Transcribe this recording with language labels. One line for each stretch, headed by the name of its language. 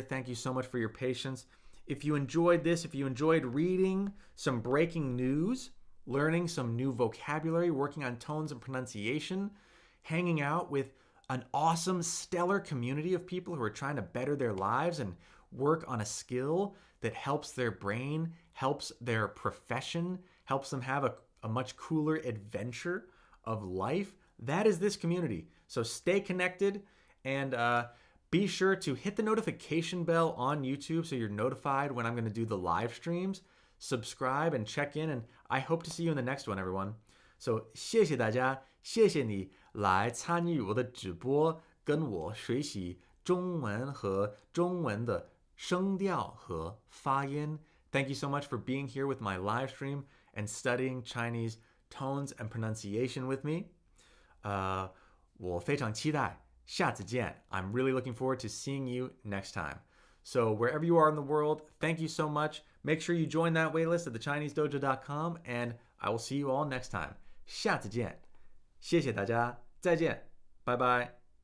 English: Thank you so much for your patience. If you enjoyed this, if you enjoyed reading some breaking news, learning some new vocabulary, working on tones and pronunciation, hanging out with an awesome, stellar community of people who are trying to better their lives and work on a skill that helps their brain, helps their profession, helps them have a much cooler adventure of life, that is this community. So stay connected and be sure to hit the notification bell on YouTube so you're notified when I'm going to do the live streams. Subscribe and check in, and I hope to see you in the next one, everyone. So
Chinese: 谢谢大家，谢谢你来参与我的直播，跟我学习中文和中文的声调和发音.
English: Thank you so much for being here with my live stream and studying Chinese tones and pronunciation with me.
Chinese: 我非常期待下次见.
English: I'm really looking forward to seeing you next time. So wherever you are in the world, thank you so much. Make sure you join that waitlist at thechinesedojo.com, and I will see you all next time.
Chinese: 下次见. 谢谢大家. 再见.
English: Bye bye.